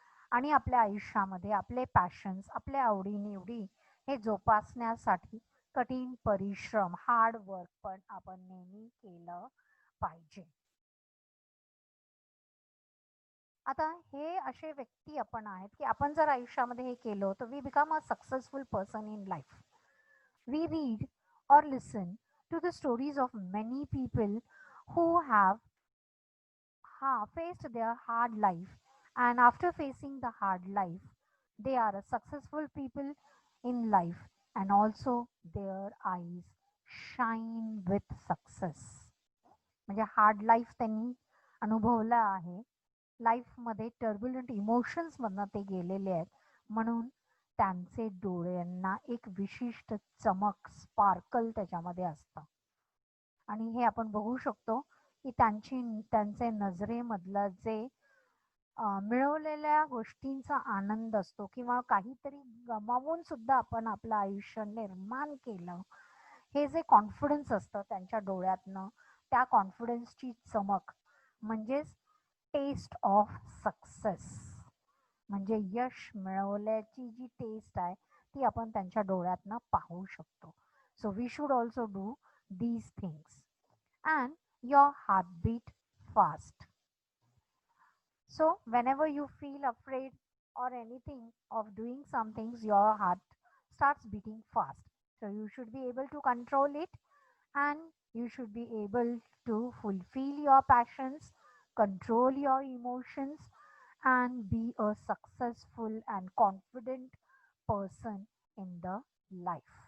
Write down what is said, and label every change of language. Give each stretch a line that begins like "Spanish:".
Marathi: आणि आपल्या आयुष्यामध्ये आपले पॅशन्स, आपल्या आवडीनिवडी हे जोपासण्यासाठी कठीण परिश्रम, हार्ड वर्क पण आपण नेहमी केलं पाहिजे. आता हे असे व्यक्ती आपण आहेत की आपण जर आयुष्यामध्ये हे केलं तर
English: We become a successful person in life. We read or listen to the stories of many people who have faced their hard life, and after facing the hard life they are a successful people in life, and also their eyes shine with success.
Marathi: म्हणजे hard life त्यांनी अनुभवलं आहे, लाईफमध्ये turbulent इमोशन्समधनं ते गेलेले आहेत म्हणून त्यांचे डोळ्यांना एक विशिष्ट चमक, स्पार्कल त्याच्यामध्ये असतं. आणि हे आपण बघू शकतो की त्यांचे नजरेमधलं जे मिळवलेल्या गोष्टींचा आनंद असतो किंवा काहीतरी गमावून सुद्धा आपण आपलं आयुष्य निर्माण केलं, हे जे कॉन्फिडन्स असतं त्यांच्या डोळ्यातनं, त्या कॉन्फिडन्सची चमक म्हणजेच
English: test of success,
Marathi: म्हणजे यश मिळवल्याची जी टेस्ट आहे ती आपण त्यांच्या डोळ्यातनं पाहू शकतो.
English: So we should also do these things and your heartbeat fast. So whenever you feel afraid or anything of doing some things, your heart starts beating fast. So you should be able to control it, and you should be able to fulfill your passions, control your emotions, and be a successful and confident person in the life.